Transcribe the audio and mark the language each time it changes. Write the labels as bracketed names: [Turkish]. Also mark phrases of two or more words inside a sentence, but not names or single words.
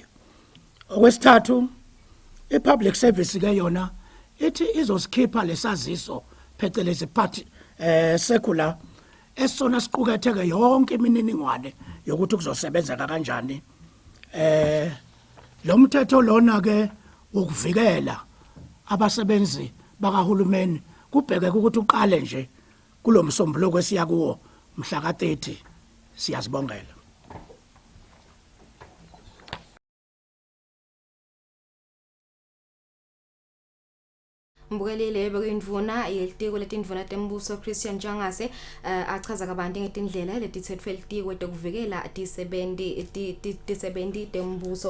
[Zulu] Okwesithathu i- [English] public service [Zulu] ke yona ithi izosikhipha lesaziso phecelezi part secular esona siquketheke yonke imininingwane yokuthi kuzosebenza kanjani. Lo mthetho lona ke ukuvikela abasebenzi bakahulumeni kubheke ukuthi uqale nje kulomsombuluko esiya kuwo mhla ka-30. Siyazibongela. [Swati] Mbukelile bekuyindvuna yelitiko letindvuna tembuso Christian Njangase achaza kabanti ngetindlela letitsetfwe litiko tekuvikela tisebenti tembuso